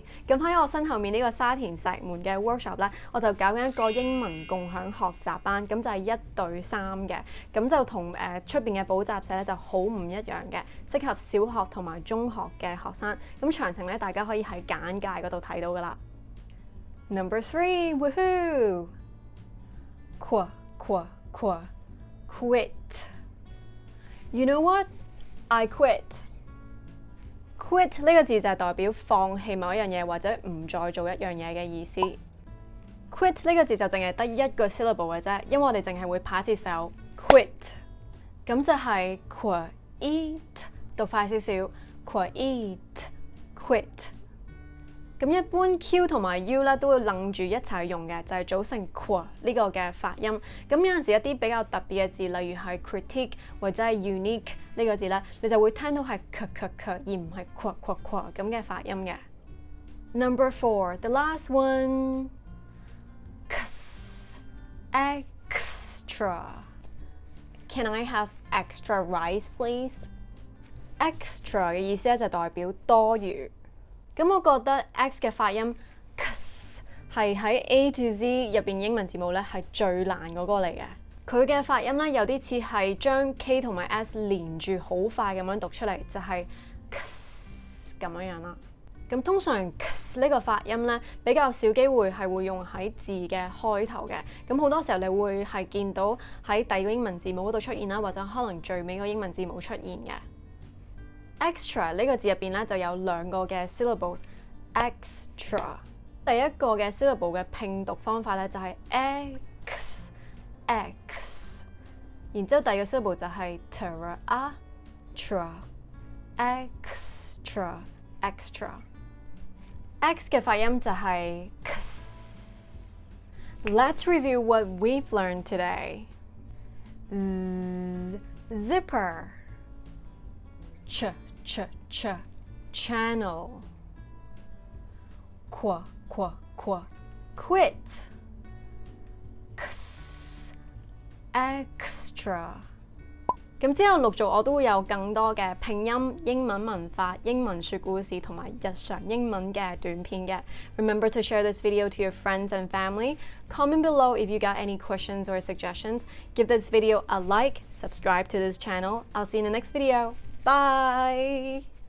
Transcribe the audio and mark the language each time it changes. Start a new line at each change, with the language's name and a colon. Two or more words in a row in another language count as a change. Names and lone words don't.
Cantonese: 咁喺我身後面呢個沙田石門嘅 workshop 咧，我就搞緊一個英文共享學習班，咁就係1對3嘅，咁就同出邊嘅補習社咧就好唔一樣嘅，適合小學同埋中學嘅學生。咁詳情咧，大家可以喺簡介嗰度睇到噶啦。
English: Number 3， woohoo！
Cantonese: quit。
English: You know what? I quit。
Cantonese: Quit 呢個字就係代表放棄某一樣嘢或者唔再做一樣嘢嘅意思。Quit 呢個字就淨係得1個 syllable 嘅啫，因為我哋淨係會拍一次手 quit， 咁就係 quit， 讀快少少 quit。咁一般 Q 同埋 U 咧都會楞住一齊用嘅，就係組成 qu 呢個嘅發音。
English: 咁有陣時一啲比較特別嘅字，例如係 critique 或者係 unique 呢個字咧，你就會聽到係 k 而唔係 qu 咁嘅發音嘅。Number 4, the last one, extra. Can I have extra rice, please?
Cantonese: Extra 嘅意思咧就代表多餘。咁我覺得 X 嘅發音係喺
English: A to Z
Cantonese: 入邊英文字母咧係最難嗰個嚟嘅。佢嘅發音咧有啲似係將 K 同埋 S 連住好快咁樣讀出嚟，就係咁樣啦。咁通常呢個發音咧比較少機會係會用喺字嘅開頭嘅。咁好多時候你會係見到喺第二個英文字母嗰度出現啦，或者可能最尾個英文字母出現嘅。Extra 呢個字入邊咧就有兩個嘅 syllables，extra。第一個嘅 syllable 嘅拼讀方法咧就係 x， 然之後第二個 syllable 就係 extra。X 嘅發音就係
English: Let's review what we've learned today. Zipper, channel, quit, extra。
Cantonese: 咁之後陸續我都會有更多嘅拼音、英文文法、英文說故事同埋日常英文嘅短片嘅。
English: Remember to share this video to your friends and family. Comment below if you got any questions or suggestions. Give this video a like, subscribe to this channel. I'll see you in the next video. Bye!